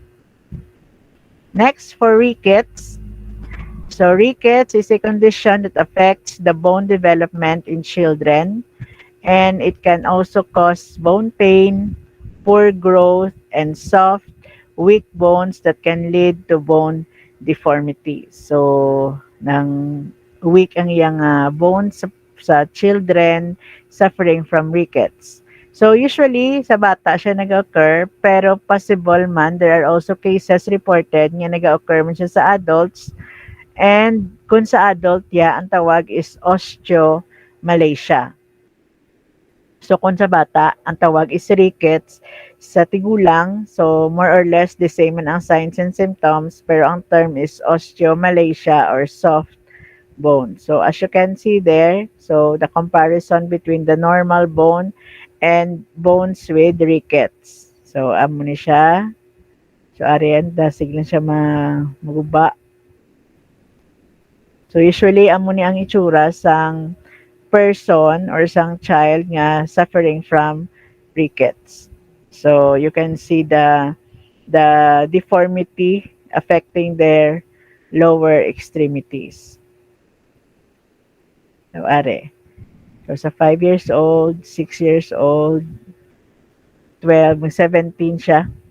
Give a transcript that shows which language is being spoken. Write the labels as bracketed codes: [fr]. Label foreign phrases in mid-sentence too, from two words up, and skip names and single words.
[en] Next, for rickets. So rickets is a condition that affects the bone development in children, and it can also cause bone pain, poor growth, and soft, weak bones that can lead to bone deformity. [hil] So, nang weak ang iyang bones sa [en] children suffering from rickets. So, usually, [hil] sa bata siya nag-occur, pero possible man, [en] there are also cases reported [hil] nga nag-occur man siya sa adults. And kung sa adult ya, ang tawag is osteomalacia. So kung sa bata, ang tawag is rickets. Sa tigulang, [en] so more or less the same [hil] man ang [en] signs and symptoms, [hil] pero ang [en] term is osteomalacia or soft bone. So as you can see there, so the comparison between the normal bone and bones with rickets. [hil] So amo ni siya. So ariyan, dasig lang siya maguba. [en] So usually [hil] amo ni ang itsura sang person or sang child nga [en] suffering from rickets. So you can see the deformity affecting their lower extremities. [hil] So are. So sa 5 years old, 6 years old, 12, 17 siya.